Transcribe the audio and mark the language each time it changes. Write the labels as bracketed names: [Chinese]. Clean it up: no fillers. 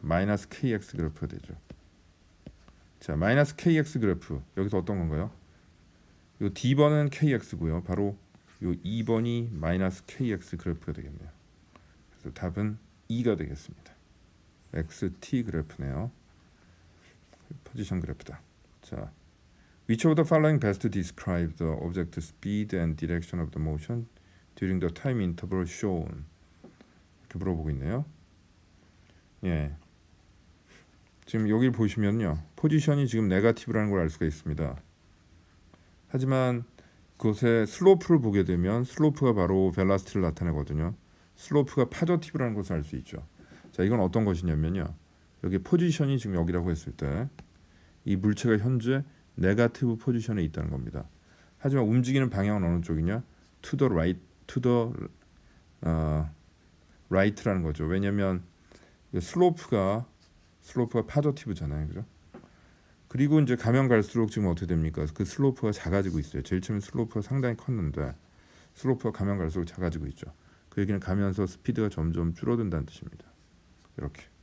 [Korean] 마이너스 kx 그래프가 되죠. 자, 마이너스 kx 그래프 여기서 어떤 건가요? 요 d번은 kx고요. 바로 요 2번이 마이너스 kx 그래프가 되겠네요. 그래서 답은 2가 되겠습니다. xt 그래프네요. 포지션 그래프다. [English] 자, which of the following best describe the object speed and direction of the motion during the time interval shown? [Korean] 이렇게 물어보고 있네요. 예. 지금 여기를 보시면요, 포지션이 지금 네거티브라는 걸 알 수가 있습니다. 하지만 그것의 슬로프를 보게 되면 슬로프가 바로 벨라시티를 나타내거든요. 슬로프가 파저티브라는 것을 알 수 있죠. 자, 이건 어떤 것이냐면요, 여기 포지션이 지금 여기라고 했을 때 이 물체가 현재 네거티브 포지션에 있다는 겁니다. 하지만 움직이는 방향은 어느 쪽이냐? [English] to the right, to the right라는 거죠. [Korean] 왜냐하면 슬로프가 파저티브잖아요, 그죠? 그리고 이제 가면 갈수록 지금 어떻게 됩니까? 그 슬로프가 작아지고 있어요. 제일 처음에 슬로프가 상당히 컸는데 슬로프가 가면 갈수록 작아지고 있죠. 그 얘기는 가면서 스피드가 점점 줄어든다는 뜻입니다. 이렇게.